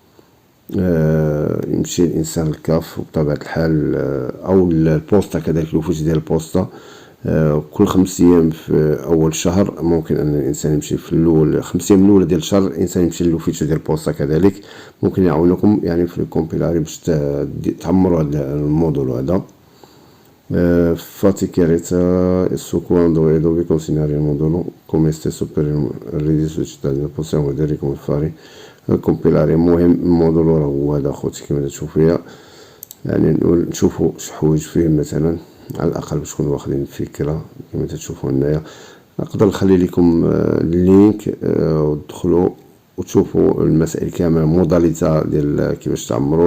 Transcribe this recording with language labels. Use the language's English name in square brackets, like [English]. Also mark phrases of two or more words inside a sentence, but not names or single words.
[Arabic] يمشي الانسان الكاف بطبيعه الحال او البوسطه كذلك الوفيش ديال البوسطه كل 5 ايام في اول شهر. ممكن ان الانسان يمشي في الاول 5 ايام الاولى ديال الشهر الانسان يمشي للوفيش ديال البوسطه كذلك. ممكن يعاونكم يعني في الكومبيلاري باش تعمروا هذا الموديل هذا. [Italian] Faticherezza e su quando e dove consegnare il modulo, come stesso per il reddito cittadino. Possiamo vedere come fare a compilare. [Arabic] المهم الموديل هو هذا اخوتي كما تشوفوا فيها، يعني نشوفوا شحوايج فيه مثلا على الاقل باش تكونوا واخدين فكره كما تشوفوا هنايا. نقدر نخلي لكم اللينك ودخلوا وتشوفوا المسائل كامله، موداليتا ديال كيفاش تعمروا.